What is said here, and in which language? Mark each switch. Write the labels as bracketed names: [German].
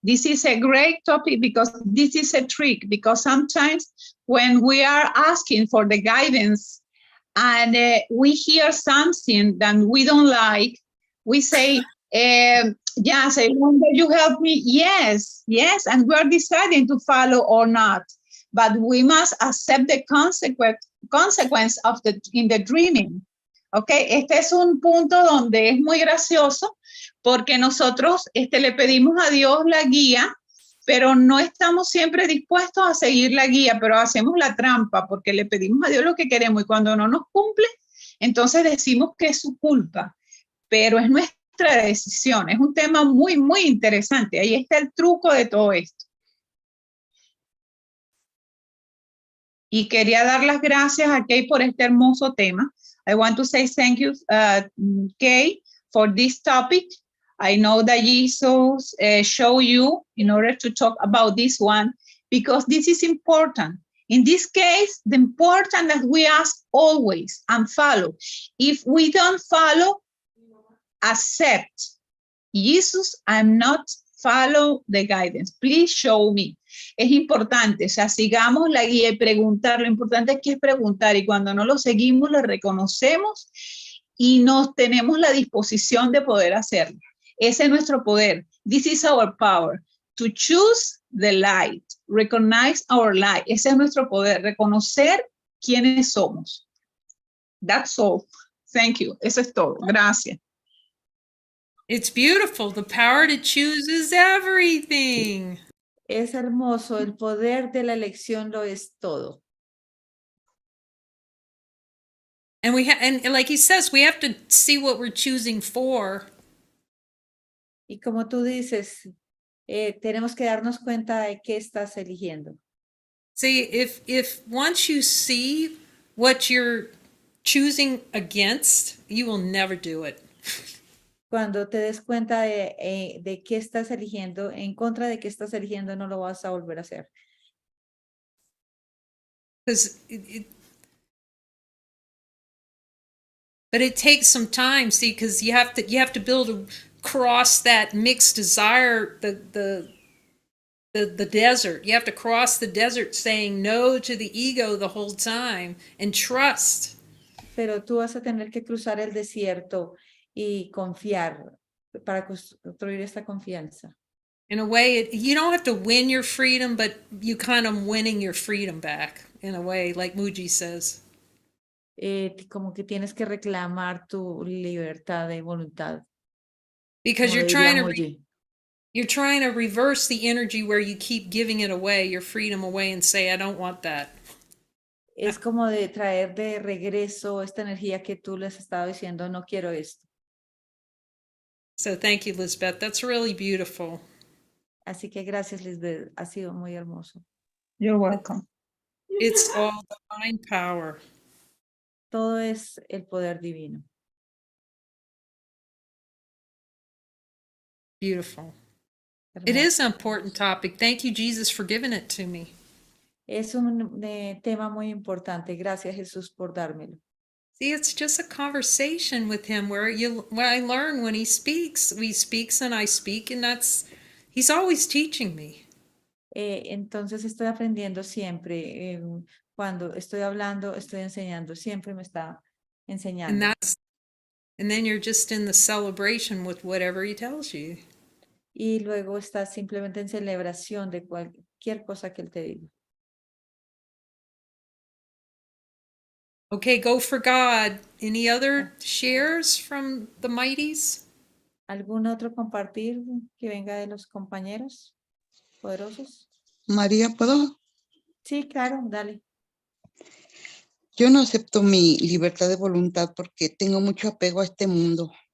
[English] This is a great topic because this is a trick, because sometimes when we are asking for the guidance and we hear something that we don't like, we say, yes, I wonder you help me. Yes, yes, and we're deciding to follow or not. But we must accept the consequence of in the dreaming. [Spanish] Okay, este es un punto donde es muy gracioso porque nosotros le pedimos a Dios la guía, pero no estamos siempre dispuestos a seguir la guía, pero hacemos la trampa porque le pedimos a Dios lo que queremos y cuando no nos cumple, entonces decimos que es su culpa, pero es nuestra decisión. Es un tema muy, muy interesante. Ahí está el truco de todo esto. Y quería dar las gracias a Kay por este hermoso tema. [English] I want to say thank you, Kay, for this topic. I know that Jesus showed you in order to talk about this one, because this is important. In this case, the important that we ask always and follow. If we don't follow, accept. Jesus, I'm not follow the guidance. Please show me. [Spanish] Es importante, o sea, sigamos la guía y preguntar. Lo importante es preguntar, y cuando no lo seguimos, lo reconocemos y nos tenemos la disposición de poder hacerlo. Ese es nuestro poder. [English] This is our power. To choose the light. Recognize our light. [Spanish] Ese es nuestro poder. Reconocer quiénes somos. [English] That's all. Thank you. [Spanish] Eso es todo. Gracias. [English] It's beautiful. The power to choose is everything. [Spanish] Es hermoso, el poder de la elección lo es todo. [English] And and like he says, we have to see what we're choosing for. [Spanish] Y como tú dices, tenemos que darnos cuenta de qué estás eligiendo. [English] See, if once you see what you're choosing against, you will never do it. [Spanish] Cuando te des cuenta de qué estás eligiendo, en contra de qué estás eligiendo, no lo vas a volver a hacer. [English] Because but it takes some time, see, because you have to build cross that mixed desire, the desert. You have to cross the desert saying no to the ego the whole time and trust. [Spanish] Pero tú vas a tener que cruzar el desierto y confiar para construir esta confianza. [English] In a way, you don't have to win your freedom, but you kind of winning your freedom back in a way, like Muji says. [Spanish] Como que tienes que reclamar tu libertad de voluntad. [English] Because [Spanish] como [English] you're [Spanish] diría [English] trying to [Spanish] Muji. [English] you're trying to reverse the energy where you keep giving it away, your freedom away, and say, I don't want that. [Spanish] Es como de traer de regreso esta energía que tú les has estado diciendo, no quiero esto. [English] So thank you, Lisbeth. That's really beautiful. [Spanish] Así que gracias, Lisbeth. Ha sido muy hermoso. [English] You're welcome. It's all divine power. [Spanish] Todo es el poder divino. [English] Beautiful. It is an important topic. Thank you, Jesus, for giving it to me. [Spanish] Es un tema muy importante. Gracias, Jesús, por dármelo. [English] See, it's just a conversation with him where I learn when he speaks. He speaks and I speak, and he's always teaching me. [Spanish] Entonces estoy aprendiendo siempre. Cuando estoy hablando, estoy enseñando. Siempre me está enseñando. [English] And then you're just in the celebration with whatever he tells you. [Spanish] Y luego estás simplemente en celebración de cualquier cosa que él te diga. [English] Okay, go for God. Any other shares from the mighties? [Spanish] ¿Algún otro compartir que venga de los compañeros poderosos? María, ¿puedo? Sí, claro, dale. Yo no acepto mi libertad de voluntad porque tengo mucho apego a este mundo.